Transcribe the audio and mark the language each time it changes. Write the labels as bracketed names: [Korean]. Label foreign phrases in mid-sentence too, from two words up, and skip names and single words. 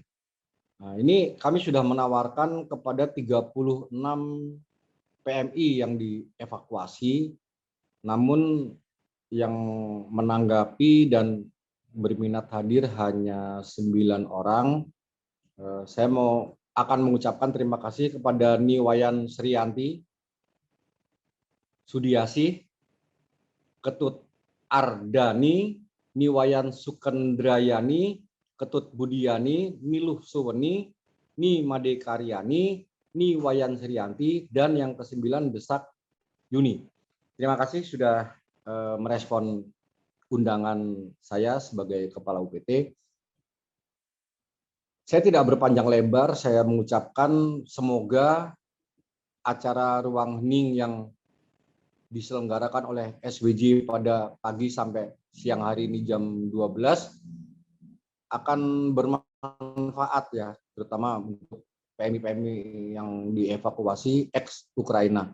[Indonesian] Nah, ini kami sudah menawarkan kepada 36 PMI yang dievakuasi, namun yang menanggapi dan berminat hadir hanya 9 orang. Saya akan mengucapkan terima kasih kepada Niwayan Srianti, Sudiasih, Ketut Ardani, Niwayan Sukendrayani, Ketut Budiani, Niluh Suweni, Ni Made Karyani, Niwayan Srianti, dan yang ke-9 Desak Yuni. Terima kasih sudah merespon undangan saya sebagai Kepala UPT. Saya tidak berpanjang lebar, saya mengucapkan semoga acara Ruang Hening yang diselenggarakan oleh SWJ pada pagi sampai siang hari ini jam 12 akan bermanfaat ya, terutama untuk PMI-PMI yang dievakuasi ex Ukraina.